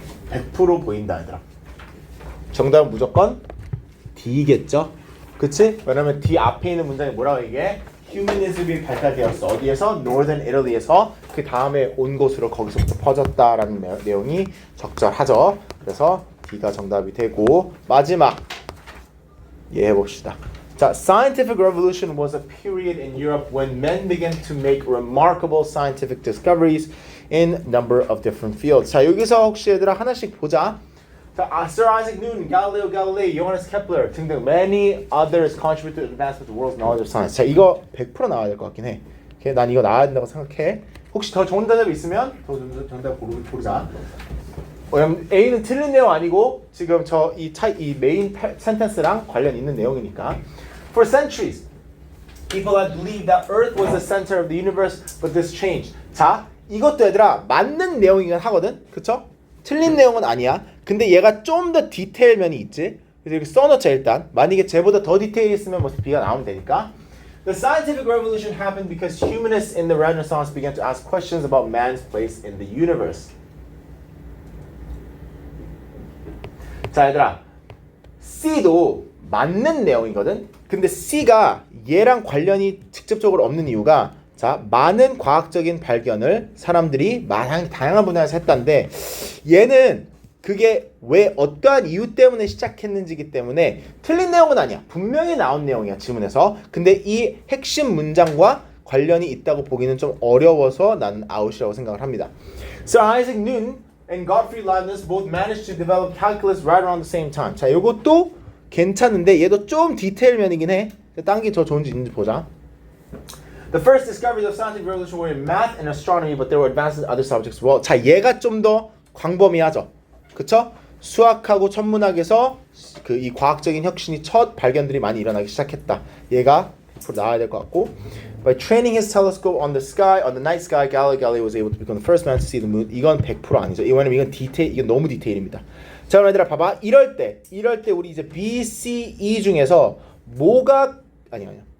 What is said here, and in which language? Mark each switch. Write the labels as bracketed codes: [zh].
[ko] (100% 보인다 얘들아). 정답은 무조건 D겠죠? 그치? 왜냐면 D 앞에 있는 문장이 뭐라고 얘기해? 휴머니즘이 발달되었어. 어디에서? Northern Italy에서 그 다음에 온 곳으로 거기서부터 퍼졌다라는 내용이 적절하죠. 그래서 D가 정답이 되고 마지막 해봅시다. [en] 자, Scientific Revolution was a period in Europe when men began to make remarkable scientific discoveries in number of different fields. [ko] 자, 여기서 혹시 얘들아 하나씩 보자. [en] 자, Sir Isaac Newton, Galileo Galilei, Johannes Kepler 등등 many others contributed to the advancement of the world's knowledge of science. [ko] 자, 이거 100% 나와야 될 것 같긴 해. 오케이? 난 이거 나와야 된다고 생각해. 혹시 더 좋은 대답이 있으면 더 좋은 대답 고르자. 왜냐면 A는 틀린 내용 아니고 지금 이 메인 센텐스랑 관련 있는 내용이니까. [en] For centuries, people had believed that Earth was the center of the universe, but this changed. [ko] 자, 이것도 얘들아 맞는 내용이긴 하거든, 그쵸? 틀린 내용은 아니야. 근데 얘가 좀 더 디테일 면이 있지. 그래서 이렇게 써놓자 일단. 만약에 쟤보다 더 디테일이 있으면 뭐 B가 나오면 되니까. [en] The scientific revolution happened because humanists in the Renaissance began to ask questions about man's place in the universe. [ko] 자, 얘들아, C도 맞는 내용이거든. 근데 C가 얘랑 관련이 직접적으로 없는 이유가 자, 많은 과학적인 발견을 사람들이 다양한 분야에서 했다는데 얘는 그게 왜 어떠한 이유 때문에 시작했는지기 때문에 틀린 내용은 아니야. 분명히 나온 내용이야, 지문에서. 근데 이 핵심 문장과 관련이 있다고 보기는 좀 어려워서 나는 아웃이라고 생각을 합니다. [en] Sir Isaac Newton and Gottfried Leibniz both managed to develop calculus right around the same time. [ko] 자, 이것도 괜찮은데 얘도 좀 디테일 면이긴 해. 딴 게 더 좋은지 있는지 보자. [en] The first discoveries of scientific revolution were in math and astronomy, but there were advances in other subjects as well. [ko] 자, 얘가 좀 더 광범위하죠. 그쵸? 수학하고 천문학에서 그 이 과학적인 혁신이 첫 발견들이 많이 일어나기 시작했다. 얘가 100% 나와야 될 것 같고. [en] By training his telescope on the sky, on the night sky, Galileo Galilei was able to become the first man to see the moon. [ko] 이건 100% 아니죠. 왜냐면 이건 너무 디테일입니다. 자, 그럼 얘들아 봐봐. 이럴 때 우리 이제 B, C, E 중에서 뭐가 아니야.